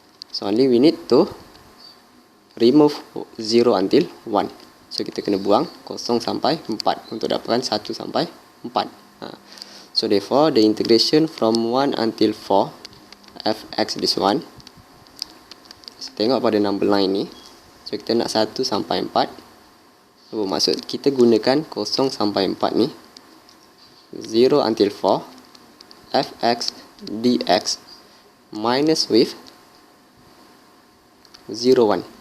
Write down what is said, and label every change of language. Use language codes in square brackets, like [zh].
[en] So only we need to remove 0 until 1. [ms] So kita kena buang 0 sampai 4 untuk dapatkan 1 sampai 4. [en] So therefore the integration from 1 until 4 fx this one. [ms] So tengok pada number line ni. So kita nak 1 sampai 4. So maksud kita gunakan 0 sampai 4 ni. [en] 0 until 4 fx dx minus with 0, 1.